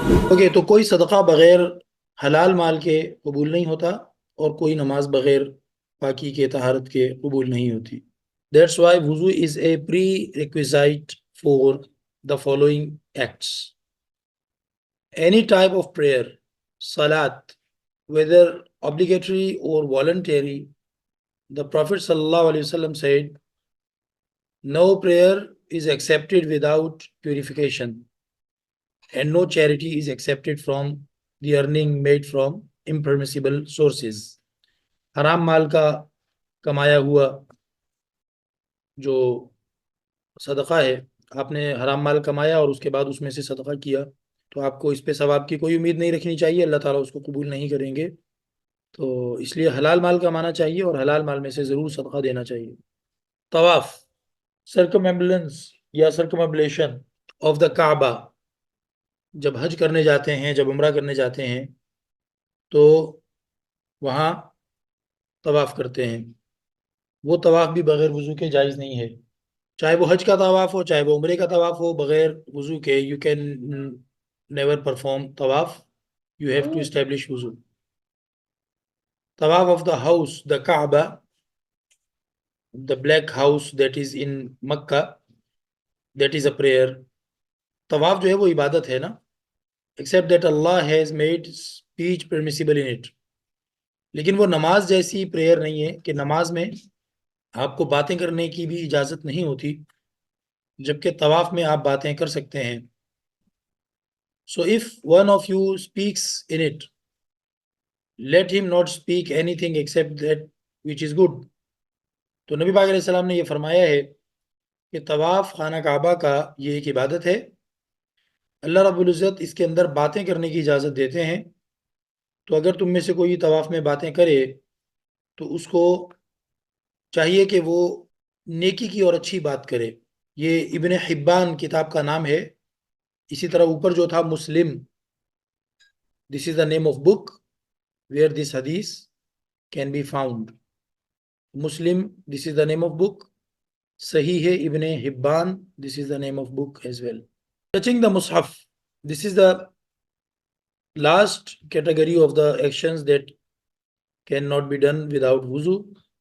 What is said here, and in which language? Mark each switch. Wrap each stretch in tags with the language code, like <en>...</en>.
<ur>Okay, تو کوئی صدقہ بغیر حلال مال کے قبول نہیں ہوتا، اور کوئی نماز بغیر پاکی کے طہارت کے قبول نہیں ہوتی.</ur> <en>That's why wuzu is a prerequisite for the following acts. Any type of prayer, salat, whether obligatory or voluntary, the Prophet ﷺ said, no prayer is accepted without purification, and no charity is accepted from the earning made from impermissible sources.</en> <ur>حرام مال کا کمایا ہوا جو صدقہ ہے، آپ نے حرام مال کمایا اور اس کے بعد اس میں سے صدقہ کیا، تو آپ کو اس پہ ثواب کی کوئی امید نہیں رکھنی چاہیے، اللہ تعالیٰ اس کو قبول نہیں کریں گے. تو اس لیے حلال مال کمانا چاہیے اور حلال مال میں سے ضرور صدقہ دینا چاہیے. طواف،</ur> <en>circumambulance یا circumambulation of the Kaaba,</en> <ur>جب حج کرنے جاتے ہیں، جب عمرہ کرنے جاتے ہیں تو وہاں طواف کرتے ہیں. وہ طواف بھی بغیر وضو کے جائز نہیں ہے، چاہے وہ حج کا طواف ہو، چاہے وہ عمرے کا طواف ہو، بغیر وضو کے</ur> <en>you can never perform</en> <ur>طواف.</ur> <en>You have to establish wuzu. Tawaf of the house, the Kaaba, the black house that is in Mecca, that is a prayer.</en> <ur>طواف جو ہے وہ عبادت ہے نا،</ur> <en>Except that Allah has made speech permissible in it.</en> <ur>لیکن وہ نماز جیسی پریئر نہیں ہے کہ نماز میں آپ کو باتیں کرنے کی بھی اجازت نہیں ہوتی، جبکہ طواف میں آپ باتیں کر سکتے ہیں.</ur> <en>So if one of you speaks in it, let him not speak anything except that which is good.</en> <ur>تو نبی پاک علیہ السلام نے یہ فرمایا ہے کہ طواف خانہ کعبہ کا یہ ایک عبادت ہے، اللہ رب العزت اس کے اندر باتیں کرنے کی اجازت دیتے ہیں. تو اگر تم میں سے کوئی طواف میں باتیں کرے تو اس کو چاہیے کہ وہ نیکی کی اور اچھی بات کرے. یہ ابن حبان کتاب کا نام ہے. اسی طرح اوپر جو تھا مسلم،</ur> <en>this is the name of book where this hadith can be found. Muslim, this is the name of book. Sahih hai Ibn Hibban, this is the name of book as well. Touching the Mus'haf, this is the last category of the actions that cannot be done without wuzu.</en>